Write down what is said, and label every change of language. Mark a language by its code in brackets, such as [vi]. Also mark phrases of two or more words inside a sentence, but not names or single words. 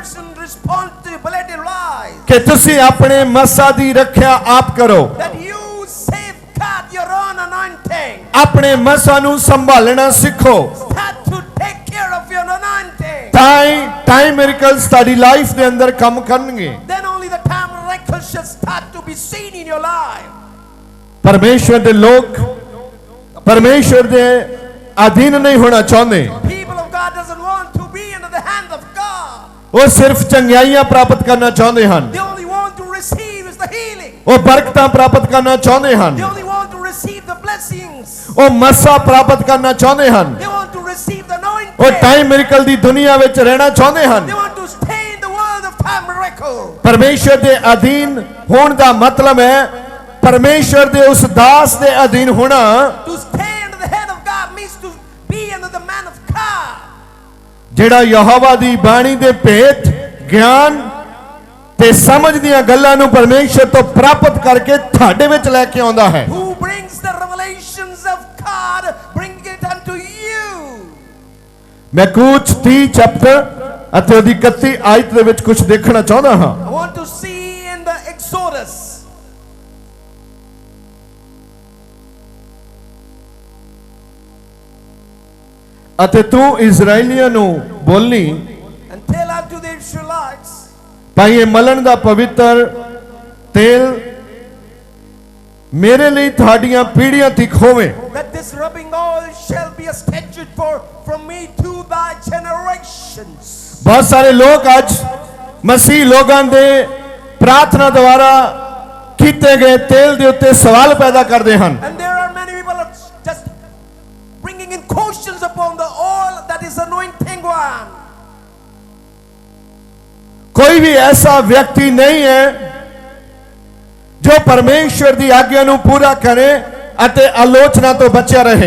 [en] Every person responsibility lies [pa] ਕਿ ਤੁਸੀਂ ਆਪਣੇ ਮਸਾ ਦੀ ਰੱਖਿਆ ਆਪ ਕਰੋ, [en] that you safeguard your own anointing. [pa] ਆਪਣੇ ਮਸਾ ਨੂੰ ਸੰਭਾਲਣਾ ਸਿੱਖੋ, [en] Start to take care of your anointing. [pa] ਤਾਂ ਹੀ [en] time miracles [pa] ਤੁਹਾਡੀ ਲਾਈਫ ਦੇ ਅੰਦਰ ਕੰਮ ਕਰਨਗੇ। [en] Then only the time miracles shall start to be seen in your life. [pa] ਪਰਮੇਸ਼ਵਰ ਦੇ ਲੋਕ ਪਰਮੇਸ਼ਵਰ ਦੇ ਅਧੀਨ ਨਹੀਂ ਹੋਣਾ ਚਾਹੁੰਦੇ, [en] People of God doesn't want to be under the hand of God. [pa] ਉਹ ਸਿਰਫ ਚੰਗਿਆਈਆਂ ਪ੍ਰਾਪਤ ਕਰਨਾ ਚਾਹੁੰਦੇ ਹਨ, [en] They only want to receive is the healing. [pa] ਉਹ ਬਰਕਤਾਂ ਪ੍ਰਾਪਤ ਕਰਨਾ ਚਾਹੁੰਦੇ ਹਨ, [en] They only want to receive the blessings. [pa] ਉਹ ਮਸਾ ਪ੍ਰਾਪਤ ਕਰਨਾ ਚਾਹੁੰਦੇ ਹਨ, [en] They want to receive the anointing. [pa] ਉਹ [en] time miracle [pa] ਦੀ ਦੁਨੀਆ ਵਿੱਚ ਰਹਿਣਾ ਚਾਹੁੰਦੇ ਹਨ। [en] They want to stay in the world of time miracle. [pa] ਪਰਮੇਸ਼ਵਰ ਦੇ ਅਧੀਨ ਹੋਣ ਦਾ ਮਤਲਬ ਹੈ ਪਰਮੇਸ਼ਵਰ ਦੇ ਉਸ ਦਾਸ ਦੇ ਅਧੀਨ ਹੋਣਾ, [en] To stay under the head of God means to be under the man of God. [pa] ਜਿਹੜਾ ਯਹੋਵਾ ਦੀ ਬਾਣੀ ਦੇ ਭੇਤ ਗਿਆਨ ਤੇ ਸਮਝ ਦੀਆਂ ਗੱਲਾਂ ਨੂੰ ਪਰਮੇਸ਼ਵਰ ਤੋਂ ਪ੍ਰਾਪਤ ਕਰਕੇ ਤੁਹਾਡੇ ਵਿੱਚ ਲੈ ਕੇ ਆਉਂਦਾ ਹੈ। [en] Who brings the revelations of God, bring it unto you. [pa] ਮੈਂ ਕੂਚ 30 ਚੈਪਟਰ ਅਤੇ ਉਹਦੀ 31 ਆਇਤ ਦੇ ਵਿੱਚ ਕੁਝ ਦੇਖਣਾ ਚਾਹੁੰਦਾ ਹਾਂ। [en] I want to see in the Exodus. [pa] ਅਤੇ ਤੂੰ ਇਜ਼ਰਾਈਲੀਆਂ ਨੂੰ ਬੋਲਣੀ, [en] And tell unto the Israelites, [pa] ਭਾਈ ਇਹ ਮਲਣ ਦਾ ਪਵਿੱਤਰ ਤੇਲ ਮੇਰੇ ਲਈ ਤੁਹਾਡੀਆਂ ਪੀੜ੍ਹੀਆਂ ਤੱਕ ਹੋਵੇ। [en] that this rubbing oil shall be a statute from me to thy generations. [pa] ਬਹੁਤ ਸਾਰੇ ਲੋਕ ਅੱਜ ਮਸੀਹ ਲੋਕਾਂ ਦੇ ਪ੍ਰਾਰਥਨਾ ਦੁਆਰਾ ਕੀਤੇ ਗਏ ਤੇਲ ਦੇ ਉੱਤੇ ਸਵਾਲ ਪੈਦਾ ਕਰਦੇ ਹਨ। [en] And there are many people are just bringing in questions upon the oil that is anointing one. [pa] ਕੋਈ ਵੀ ਐਸਾ ਵਿਅਕਤੀ ਨਹੀਂ ਹੈ ਜੋ ਪਰਮੇਸ਼ਵਰ ਦੀ ਆਗਿਆ ਨੂੰ ਪੂਰਾ ਕਰੇ ਅਤੇ ਆਲੋਚਨਾ ਤੋਂ ਬਚਿਆ ਰਹੇ।